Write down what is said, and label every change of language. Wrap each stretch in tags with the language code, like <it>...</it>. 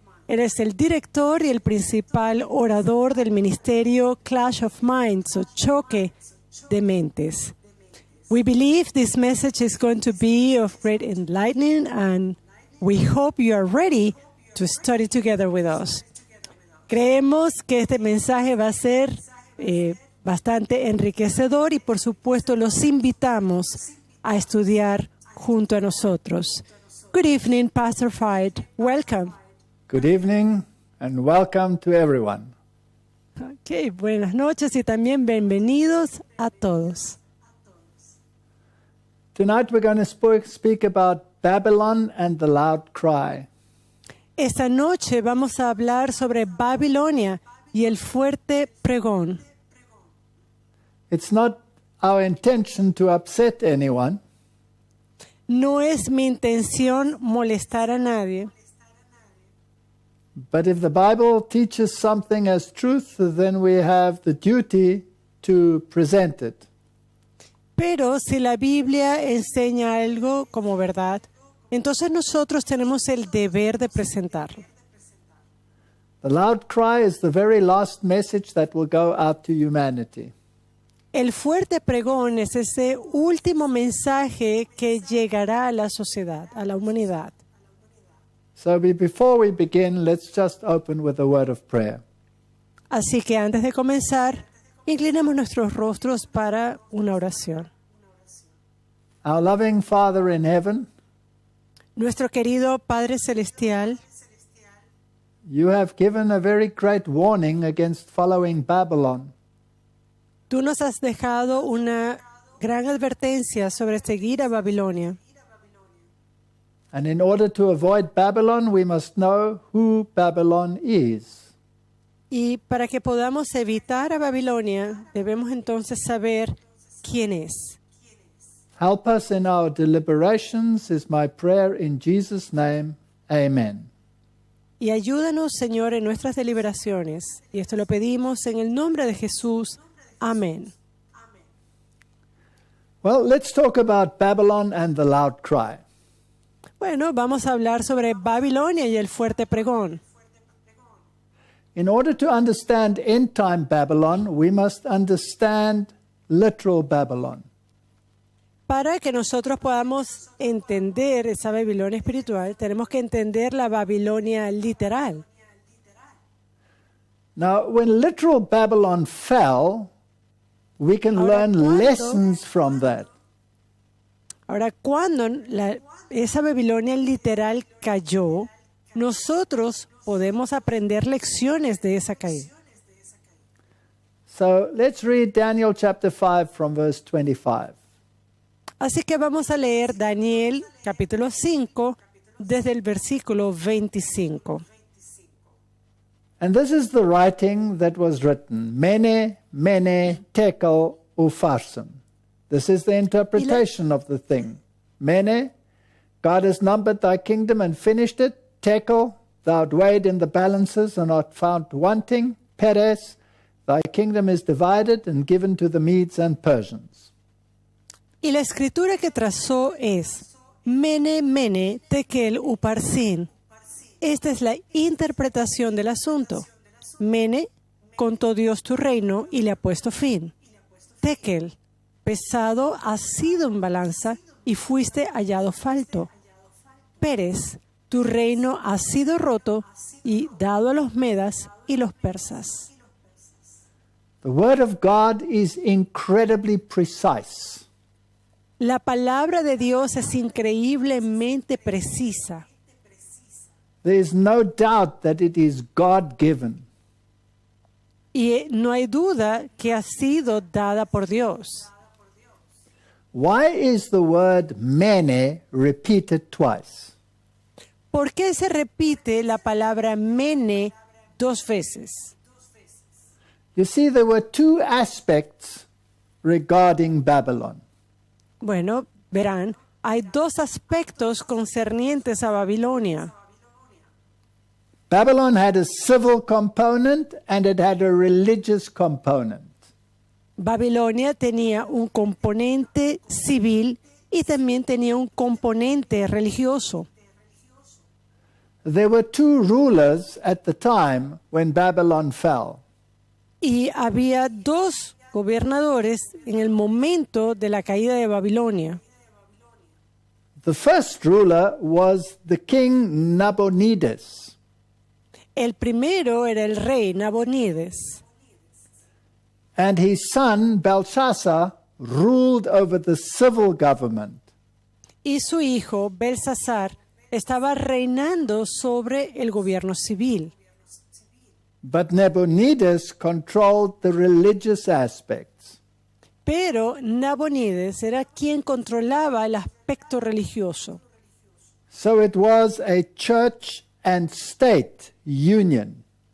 <es>Él es el director y el principal orador del ministerio Clash of Minds, o choque de mentes.</es> <en>We believe this message is going to be of great enlightening, and we hope you are ready to study together with us.</en> <es>Creemos que este mensaje va a ser bastante enriquecedor y, por supuesto, los invitamos a estudiar junto a nosotros.</es> <en>Good evening, Pastor Fight. Welcome. Good evening and welcome to everyone.</en> <es>Okay, buenas noches y también bienvenidos a todos.</es> <en>Tonight we're going to speak about Babylon and the loud cry.</en> <es>Esta noche vamos a hablar sobre Babilonia y el fuerte pregón.</es> <en>It's not our intention to upset anyone.</en> <es>No es mi intención molestar a nadie.</es> <en>But if the Bible teaches something as truth, then we have the duty to present it.</en> <es>Pero si la Biblia enseña algo como verdad, entonces nosotros tenemos el deber de presentarlo.</es> <en>The loud cry is the very last message that will go out to humanity.</en> <es>El fuerte pregón es ese último mensaje que llegará a la sociedad, a la humanidad.</es> <en>So before we begin, let's just open with a word of prayer.</en> <es>Así que antes de comenzar, inclinemos nuestros rostros para una oración.</es> <en>Our loving Father in heaven,</en> <es>Nuestro querido Padre Celestial,</es> <en>you have given a very great warning against following Babylon.</en> <es>tú nos has dejado una gran advertencia sobre seguir a Babilonia.</es> <en>And in order to avoid Babylon, we must know who Babylon is.</en> <es>Y para que podamos evitar a Babilonia, debemos entonces saber quién es.</es> <en>Help us in our deliberations is my prayer in Jesus' name. Amen.</en> <es>Y ayúdanos, Señor, en nuestras deliberaciones. Y esto lo pedimos en el nombre de Jesús. Amén.</es> <en>Well, let's talk about Babylon and the loud cry.</en> <es>Bueno, vamos a hablar sobre Babilonia y el fuerte pregón.</es> <en>In order to understand end-time Babylon, we must understand literal Babylon.</en> <es>Para que nosotros podamos entender esa Babilonia espiritual, tenemos que entender la Babilonia literal.</es> <en>Now, when literal Babylon fell, we can learn lessons from that.</en> <es>Ahora, cuando esa Babilonia literal cayó, nosotros podemos aprender lecciones de esa caída.</es> <en>So let's read Daniel chapter 5 from verse 25.</en> <es>Así que vamos a leer Daniel capítulo 5 desde el versículo 25.</es> <en>And this is the writing that was written, Mene, Mene, Tekel, Upharsin. This is the interpretation of the thing. Mene, God has numbered thy kingdom and finished it. Tekel, thou art weighed in the balances and art found wanting. Peres, thy kingdom is divided and given to the Medes and Persians.</en> <es>Y la escritura que trazó es Mene, Mene, Tekel, Uparsin. Esta es la interpretación del asunto. Mene, contó Dios tu reino y le ha puesto fin. Tekel, pesado has sido en balanza y fuiste hallado falto. Peres, tu reino ha sido roto y dado a los medas y los persas.</es> <en>The word of God is incredibly precise.</en> <es>La palabra de Dios es increíblemente precisa.</es> <en>There is no doubt that it is God-given.</en> <es>Y no hay duda que ha sido dada por Dios.</es> <en>Why is the word mene repeated twice?</en> <es>¿Por qué se repite la palabra mene 2 veces?</es> <en>You see, there were 2 aspects regarding Babylon.</en> <es>Bueno, verán, hay 2 aspectos concernientes a Babilonia.</es> <en>Babylon had a civil component and it had a religious component.</en> <es>Babilonia tenía un componente civil y también tenía un componente religioso.</es> <en>There were 2 rulers at the time when Babylon fell.</en> <es>Y había 2 gobernadores en el momento de la caída de Babilonia.</es> <en>The first ruler was the king Nabonidus.</en> <es>El primero era el rey Nabonides.</es> <en>And his son Belshazzar ruled over the civil government.</en> <es>Y su hijo Belsasar estaba reinando sobre el gobierno civil.</es> <en>But Nabonidus controlled the religious aspects.</en> <es>Pero Nabonides era quien controlaba el aspecto religioso.</es> <en>So it was a church and state union.</en>